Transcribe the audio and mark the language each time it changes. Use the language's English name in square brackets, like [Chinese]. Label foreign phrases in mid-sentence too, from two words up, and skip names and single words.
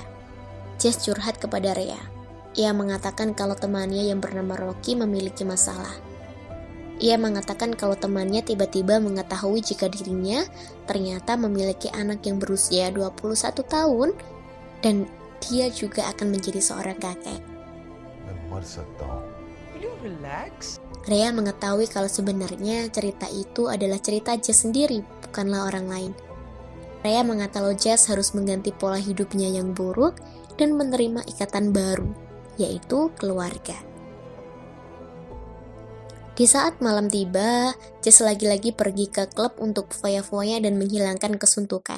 [Indonesian] Jess curhat kepada Rhea. Ia mengatakan kalau temannya yang bernama Rocky memiliki masalah. Ia mengatakan kalau temannya tiba-tiba mengetahui jika dirinya ternyata memiliki anak yang berusia 21 tahun dan dia juga akan menjadi seorang kakek. [Hindi] मैं मर सकता हूँ। [English] Will you relax? [Indonesian] Rhea mengetahui kalau sebenarnya cerita itu adalah cerita Jess sendiri, bukanlah orang lain. Rhea mengata kalau Jess harus mengganti pola hidupnya yang buruk dan menerima ikatan baru, yaitu keluarga. Di saat malam tiba, Jess lagi-lagi pergi ke klub untuk foya-foya dan menghilangkan kesuntukan.